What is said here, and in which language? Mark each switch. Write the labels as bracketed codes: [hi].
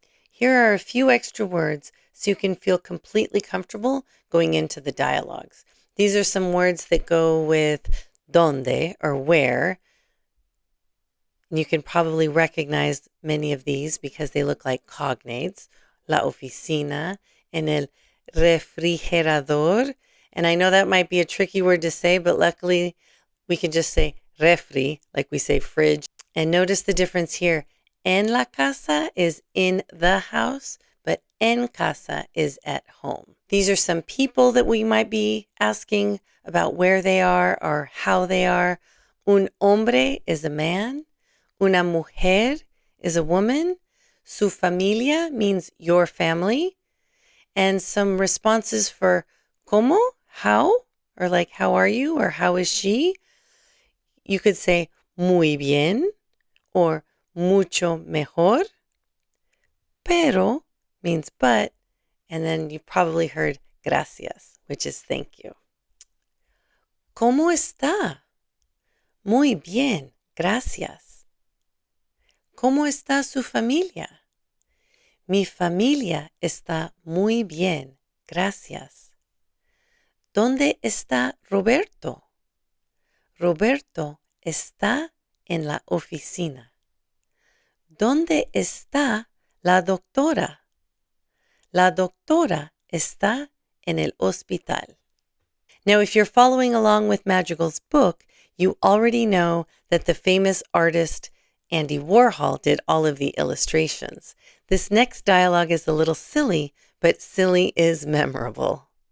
[en] Here are a few extra words so you can feel completely comfortable going into the dialogues. These are some words that go with dónde, or where. You can probably recognize many of these because they look like cognates. [es] La oficina, en el refrigerador. [en] And I know that might be a tricky word to say, but luckily we can just say refri, like we say fridge. And notice the difference here. [es] En la casa [en] is in the house, but [es] en casa [en] is at home. These are some people that we might be asking about where they are or how they are. [es] Un hombre [en] is a man. [es] Una mujer [en] is a woman. Su familia means your family. And some responses for ¿Cómo? How? Or like, how are you? Or how is she? You could say [es] muy bien [en] or [es] mucho mejor. [en] Pero means but. And then you probably heard gracias, which is thank you. [es] ¿Cómo está? Muy bien, gracias. ¿Cómo está su familia? Mi familia está muy bien, gracias. ¿Dónde está Roberto? Roberto está en la oficina. ¿Dónde está la doctora? La doctora está en el hospital. [en] Now, if you're following along with Madrigal's book, you already know that the famous artist Andy Warhol did all of the illustrations. This next dialogue is a little silly, but silly is memorable.